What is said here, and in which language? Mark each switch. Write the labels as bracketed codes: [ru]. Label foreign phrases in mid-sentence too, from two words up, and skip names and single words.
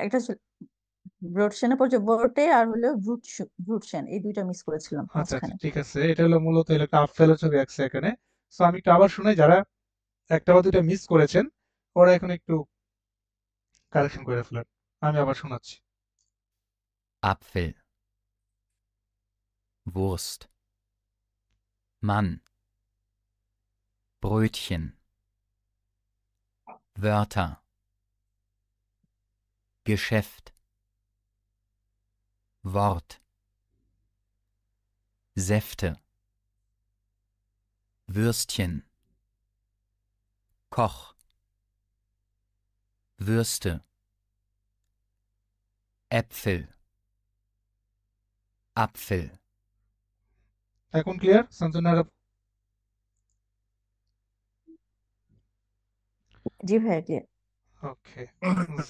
[bn] একটা ব্রডসেনে পড়ছে বোর্টে, আর হলো ব্রুটসেন, এই 2টা মিস করেছিলাম আচ্ছা আচ্ছা, মাঝখানে। ঠিক আছে, এটা হলো মূলত হলো একটা আপেলের ছবি আঁকছে এখানে। সো আমি একটু আবার শোনাই, যারা একটা বা দুইটা মিস করেছেন ওরা এখন একটু কারেকশন করে ফেলেন, আমি আবার শোনাচ্ছি। [de] Apfel, Wurst, Mann, Brötchen, Wörter, Geschäft, Wort, Säfte, Würstchen, Koch, Würste, Äpfel, Apfel. [bn] এখন ক্লিয়ার সঞ্জনার? জি ভাইয়া, ক্লিয়ার। ওকে